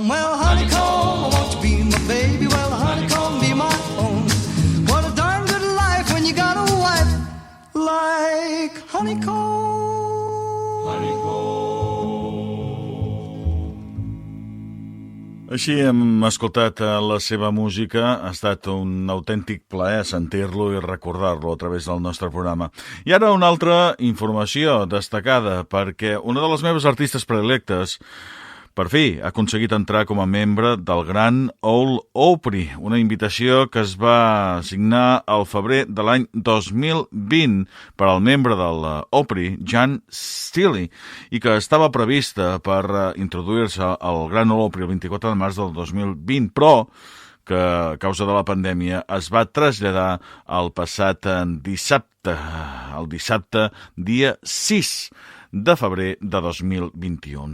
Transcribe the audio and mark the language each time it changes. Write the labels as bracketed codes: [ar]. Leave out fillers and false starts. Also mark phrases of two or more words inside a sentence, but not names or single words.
[en] Well, honeycomb, won't you be my baby? Well, the honeycomb be my own. What a darn good life when you got a wife like honeycomb. Honeycomb. [ca] Així hem escoltat la seva música, ha estat un autèntic plaer sentir-lo i recordar-lo a través del nostre programa. I ara una altra informació destacada, perquè una de les meves artistes predilectes per fi, ha aconseguit entrar com a membre del Gran Ole Opry, una invitació que es va signar al febrer de l'any 2020 per al membre del Opry, Jan Steely, i que estava prevista per introduir-se al Gran Ole Opry el 24 de març del 2020, però que a causa de la pandèmia es va traslladar al passat dissabte, el dissabte dia 6 de febrer de 2021.